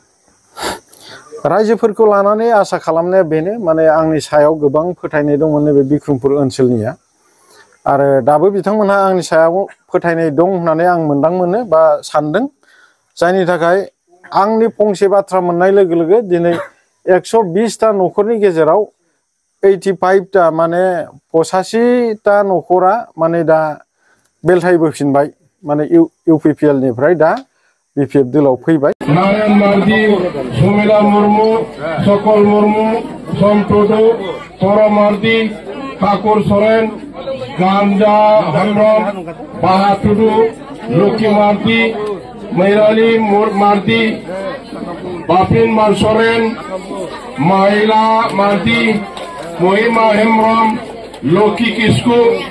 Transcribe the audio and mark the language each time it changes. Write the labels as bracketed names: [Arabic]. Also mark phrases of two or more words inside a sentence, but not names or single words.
[Bodo] रायजोफोरखौ लानानै आसा खालामनाया बेनो माने आंनि सायाव गोबां फोथायनाय दंमोन नैबे बिक्रमपुर ओनसोलनिया आरो दाबो बिथांमोनहा आंनि सायाव फोथायनाय दं होननानै आं मोनदांमोनो बा सानदों जायनि थाखाय आंनि फंसे बाथ्रा मोननाय लोगो लोगो दिनै 120टा न'खरनि गेजेराव 85टा माने 85टा न'खरा माने दा बेलथायबोफिनबाय माने इउपिपिएल निफ्राय दा बिपिएफ दोलोआव फैबाय नारायण मार्डी सुमिला मुर्मू सकल मुर्मू सम टुडू तोर मार्डी ठाकुर सोरेन गांजा हेम्ब्रम बाहा टुडू लक्ष्मी मार्डी मैराली मार्डी बापिन सोरेन महिला मार्डी महिमा हेम्ब्रम लकी किस्कू